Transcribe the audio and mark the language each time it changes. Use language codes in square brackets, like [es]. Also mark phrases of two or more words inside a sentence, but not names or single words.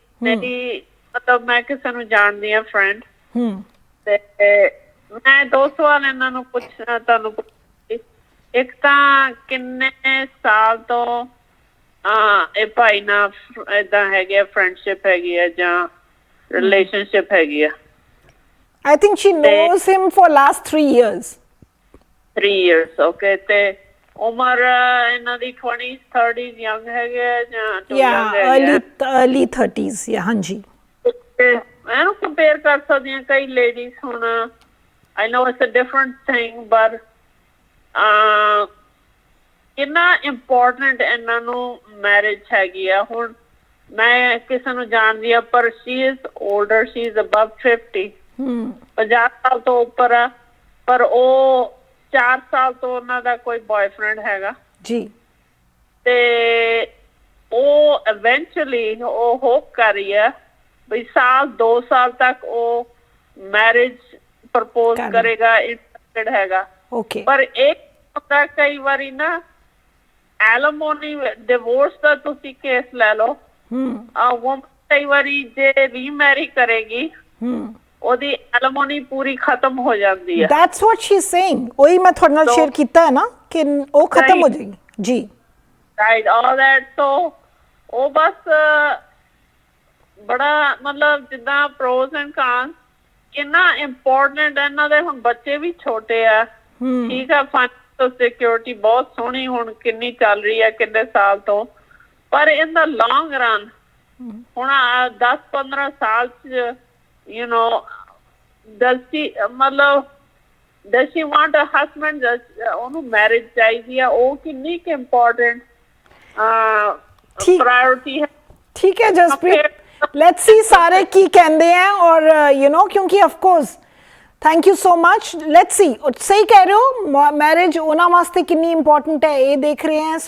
[pa] ਮੇਰੀ ਮਤਲਬ ਮੈਂ ਕਿਸੇ ਨੂੰ ਜਾਣਦੀ ਹਾਂ ਫਰੈਂਡ ਤੇ ਮੈਂ ਦੋ ਸਵਾਲ ਇਹਨਾਂ ਨੂੰ ਪੁੱਛਣਾ ਤੁਹਾਨੂੰ ਪੁੱਛੀ। ਇੱਕ ਤਾਂ ਕਿੰਨੇ ਸਾਲ ਤੋਂ ਇਹ ਭਾਈ ਨਾਲ ਏਦਾਂ ਹੈਗੇ ਆ, ਫਰੈਂਡਸ਼ਿਪ ਹੈਗੀ ਆ ਜਾਂ ਰਿਲੇਸ਼ਨਸ਼ਿਪ ਹੈਗੀ ਆ? [en] I think she knows him for last 3 years. 3 years, [pa] okay। ਤੇ ਉਮਰ ਇਹਨਾਂ ਦੀ 20s 30s ਯੰਗ ਹੈਗੇ ਆ ਜਾਂ [en] too young Yeah, [pa] ਹੈਗੇ ਆ? [en] early 30s, yeah, [pa] ਹਾਂਜੀ। ਤੇ ਇਹਨੂੰ ਕੰਪੇਅਰ ਕਰ ਸਕਦੀ ਹਾਂ ਕਈ ਲੇਡੀਜ਼ ਹੁਣ। [en] I know it's a different thing, but [pa] ਕਿੰਨਾ ਇੰਪੋਰਟੈਂਟ ਇਹਨਾਂ ਨੂੰ ਮੈਰਿਜ ਹੈਗੀ ਆ? ਹੁਣ ਮੈਂ ਕਿਸੇ ਨੂੰ ਜਾਣਦੀ ਆ ਪਰ [en] she is older, she is above 50, [pa] 50 ਸਾਲ ਤੋਂ ਉੱਪਰ ਆ, ਪਰ ਉਹ 4 ਸਾਲ ਤੋਂ ਉਹਨਾਂ ਦਾ ਕੋਈ ਬॉयਫ੍ਰੈਂਡ ਹੈਗਾ ਜੀ। ਤੇ ਉਹ eventually ਉਹ ਹੋਪ ਕਰ ਰਹੀ ਹੈ ਵੀ 2 ਸਾਲ ਤੱਕ ਉਹ [en] marriage propose [pa] ਕਰੇਗਾ, ਇੰਟਰਸਟਡ ਹੈਗਾ। ਓਕੇ। ਪਰ ਇੱਕ ਹੁੰਦਾ ਕਈ ਵਾਰੀ ਨਾ [en] alimony divorce [pa] ਦਾ ਤੁਸੀਂ ਕੇਸ ਲੈ ਲਓ, ਉਹ ਕਈ ਵਾਰੀ ਜੇ ਰੀਮੈਰੀ ਕਰੇਗੀ ਉਹਦੀ ਐਲਮੋਨੀ ਪੂਰੀ ਖਤਮ ਹੋ ਜਾਂਦੀ ਹੈ। [en] That's what she's saying, [pa] ਉਹੀ ਮੈਂ ਤੁਹਾਡੇ ਨਾਲ ਸ਼ੇਅਰ ਕੀਤਾ ਹੈ ਨਾ ਕਿ ਉਹ ਖਤਮ ਹੋ ਜਾਏਗੀ ਜੀ। [en] Right, all that. [pa] ਸੋ ਉਹ ਬਸ ਬੜਾ ਮਤਲਬ ਜਿੱਦਾਂ [en] pros and cons [pa] ਕਿੰਨਾ ਇੰਪੋਰਟੈਂਟ ਹੈ। ਇਹਨਾਂ ਦੇ ਹੁਣ ਬੱਚੇ ਵੀ ਛੋਟੇ ਆ, ਠੀਕ ਆ, [en] financial security [pa] ਬਹੁਤ ਸੋਹਣੀ ਹੁਣ ਕਿੰਨੀ ਚੱਲ ਰਹੀ ਹੈ ਕਿੰਨੇ ਸਾਲ ਤੋਂ, ਪਰ ਇਨ ਦਾ [en] long run [pa] ਹੁਣ 10-15 ਸਾਲ ਚ [en] you know does she want a husband? [pa] ਉਹਨੂੰ ਮੈਰਿਜ ਚਾਹੀਦੀ ਆ, ਉਹ ਕਿੰਨੀ ਕਿ [en] important priority [pa] ਹੈ। ਠੀਕ ਹੈ ਜਸਪ੍ਰੀਤ, [en] let's see [pa] ਸਾਰੇ ਕੀ ਕਹਿੰਦੇ ਆ ਔਰ ਕਿਉਂਕਿ [en] of course thank you so much. let's see, [pa] ਸਹੀ ਕਹਿ ਰਹੇ ਹੋ, ਮੈਰਿਜ ਉਹਨਾਂ ਵਾਸਤੇ ਕਿੰਨੀ ਇੰਪੋਰਟੈਂਟ ਹੈ ਇਹ ਦੇਖ ਰਹੇ ਹਾਂ।